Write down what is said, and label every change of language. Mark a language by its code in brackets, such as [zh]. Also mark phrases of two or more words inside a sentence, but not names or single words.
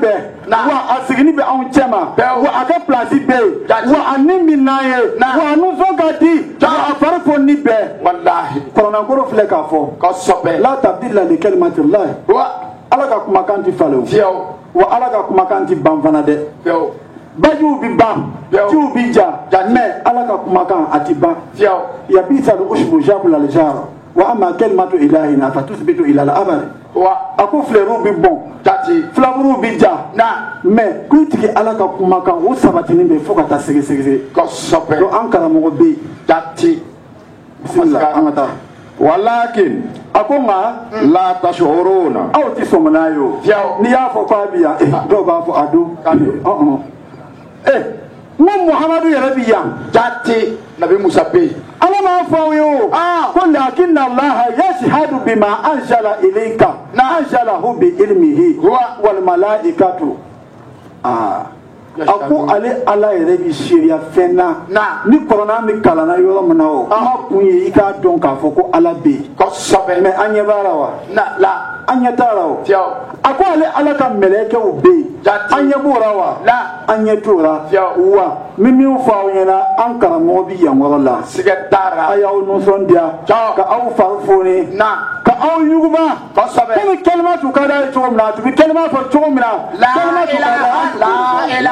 [bm] bɛɛ wa a sigini bɛ anw cɛma wa a ka place bɛ yen wa a ni min n'an ye wa a nisɔn ka di wa a fari foni bɛɛ walahi kɔrɔnankoro filɛ k'a fɔ [ar] لا تبديل لكلمات الله [bm] ala ka kumakan ti falen wa ala ka kumakan ti ban fana dɛ bajiw bi ban ciw bi ja mais ala ka kumakan a ti ban [ar] يبس العود يذبل الزهر وأما كلمة إلهنا فتثبت إلى الأبد [bm] a ko fleuruw bi bɔn filaburuw bi ja mais kuy tigi ala ka kumakan o sabatinin bɛ fo ka taa segesegese donc an karamɔgɔ bɛ yen bisimila an ka taa walakin a ko nka [ar] لا تشعرون [bm] aw ti sɔn n'a ye o n'i y'a fɔ k'a bi yan dɔw b'a fɔ a don n ko Muhammadu yɛrɛ bi yan jate nabi Musa bɛ yen ala m'a fɔ aw ye o ko [ar] لكن الله يشهد بما أنزل إليك أنزله بعلمه والملائكة [bm] a ko ale ala yɛrɛ bi seereya fɛn na ni kuranna min kalanna yɔrɔ min na o kuma kun ye i k'a dɔn k'a fɔ ko ala bɛ yen mais an ɲɛ b'a la wa an ɲɛ t'a la o a ko ale ala ka mɛlɛkɛw bɛ yen an ɲɛ b'o la wa an ɲɛ t'o la wa min fɔ aw ɲɛna an karamɔgɔ bi yan yɔrɔ la a y'aw nisɔndiya ka aw fari foni ka aw yuguba komi kalima tun ka d'a ye cogo min na a tun bɛ kalima fɔ cogo min na kalima tun ka d'a ye.